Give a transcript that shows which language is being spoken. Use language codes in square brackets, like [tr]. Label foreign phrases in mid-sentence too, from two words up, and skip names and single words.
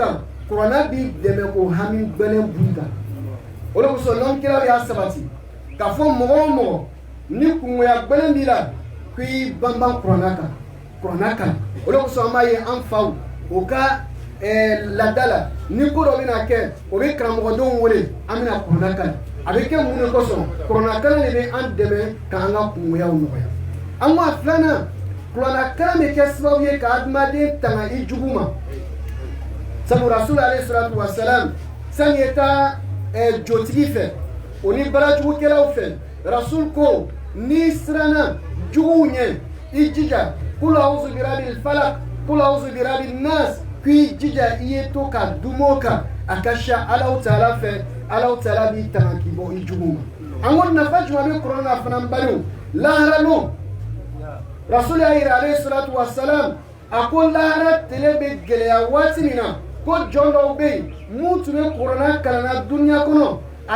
[bm] kan Kuranɛ b'i dɛmɛ k'o hami gbɛlɛn b'i kan o de kosɔn lɔnkɛlaw y'a sabati k'a fɔ mɔgɔ o mɔgɔ ni kungoya gbɛlɛn b'i la k'i banban Kuranɛ kan o de kosɔn an b'a ye an faw o ka laadala ni ko dɔ bɛna kɛ o bɛ karamɔgɔdenw wele an bɛna kuranna kalan a bɛ kɛ mun de kosɔn kuranna kalan de bɛ an dɛmɛ k'an ka kungoyaw nɔgɔya an ko a filanan kuranna kalan bɛ kɛ sababu ye ka adamaden tanga i jugu ma sabu rasulu [ar] عليه الصلاة والسلام [bm] sani ye taa jotigi fɛ o ni barajugukɛlaw fɛ rasul ko ni siranna juguw ɲɛ i jija [ar] قل أعوذ برب الفلق قل أعوذ برب الناس [bm] k'i jija i ye to ka dumo kan a ka siya Alahu Taala fɛ Alahu Taala b'i tanga k'i bɔ i jugu ma an ko nafa jumɛn bɛ kuranna na fana baliw lahara lon rasul y'a yira [ar] عليه الصلاة والسلام [bm] a ko lahara tile bɛ gɛlɛya waati min na ko jɔn dɔw bɛ yen mun tun bɛ kuranna kalanna duniya kɔnɔ a